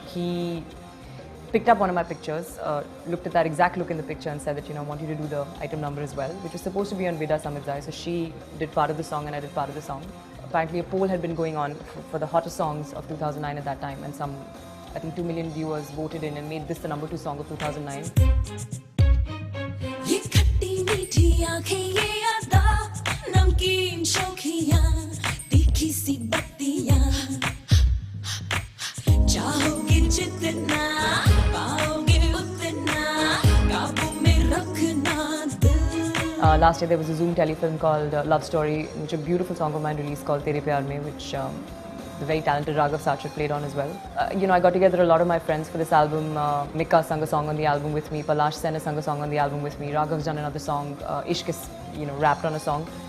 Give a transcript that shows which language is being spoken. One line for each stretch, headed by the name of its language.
English: He picked up one of my pictures, looked at that exact look in the picture and said that, I want you to do the item number as well, which was supposed to be on Vida Samidzai. So she did part of the song and I did part of the song. Apparently a poll had been going on for the hottest songs of 2009 at that time, and I think 2 million viewers voted in and made this the #2 song of 2009.
Hindi: ये खट्टी मीठी आंखें ये अदा नमकीन शौखियां तीखी सी बत्तियां चाहोगे जितना पाओगे उतना काबू में रखना दिल.
English: Last year there was a Zoom telefilm called Love Story, which a beautiful song of mine released called Tere Pyar Mein, which the very talented Raghav Sachar played on as well. I got together a lot of my friends for this album. Mika sang a song on the album with me. Palash Sena sang a song on the album with me. Raghav's done another song. Ishq is, rapped on a song.